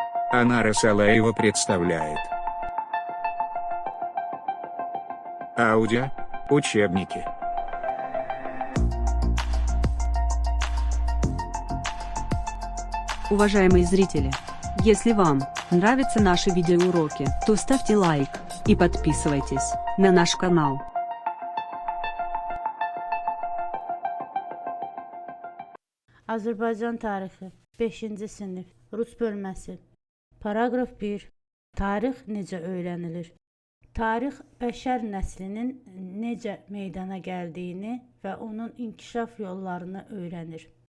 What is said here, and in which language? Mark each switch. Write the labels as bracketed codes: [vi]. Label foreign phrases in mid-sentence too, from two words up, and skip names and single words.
[ru] Анара Салаева представляет аудио учебники. Уважаемые зрители, если вам нравятся наши видеоуроки, то ставьте лайк и подписывайтесь на наш канал. [az] Azərbaycan tarixi 5-ci sinif Rus bölməsi. Paraqraf 1. Tarix necə öyrənilir? Tarix bəşər nəslinin necə meydana gəldiyini və onun inkişaf yollarını öyrənir.